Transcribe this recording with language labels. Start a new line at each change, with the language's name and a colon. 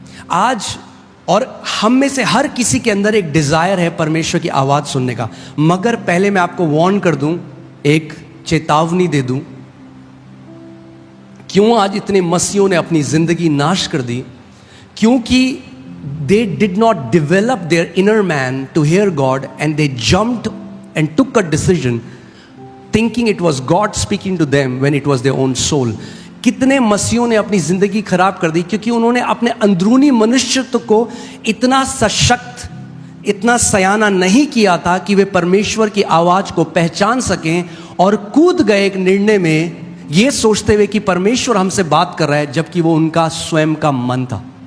Hindi: आज और हम में से हर किसी के अंदर एक डिजायर है परमेश्वर की आवाज सुनने का, मगर पहले मैं आपको वार्न कर दूं, एक चेतावनी दे दूं। क्यों आज इतने मसीहों ने अपनी जिंदगी नाश कर दी? क्योंकि
English: they did not develop their inner man to hear God, and they jumped and took a decision thinking it was God speaking to them when it was their own soul.
Hindi: कितने मसीहों ने अपनी जिंदगी खराब कर दी क्योंकि उन्होंने अपने अंदरूनी मनुष्यत्व को इतना सशक्त, इतना सयाना नहीं किया था कि वे परमेश्वर की आवाज को पहचान सकें, और कूद गए एक निर्णय में ये सोचते हुए कि परमेश्वर हमसे बात कर रहा है, जबकि वो उनका स्वयं का मन था।